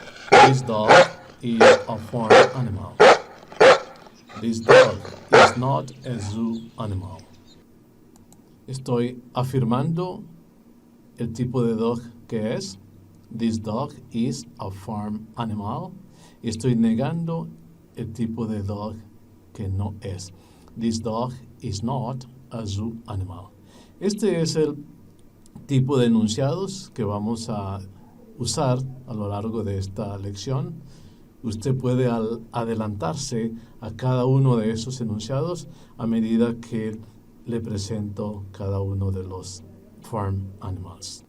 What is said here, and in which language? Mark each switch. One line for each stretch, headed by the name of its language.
English: This dog is a farm animal. This dog is not a zoo animal.
Spanish: Estoy afirmando el tipo de dog que es.
English: This dog is a farm animal.
Spanish: Estoy negando el tipo de dog que no es.
English: This dog is not a zoo animal.
Spanish: Este es el tipo de enunciados que vamos a usar a lo largo de esta lección. Usted puede adelantarse a cada uno de esos enunciados a medida que le presento cada uno de los
English: farm animals.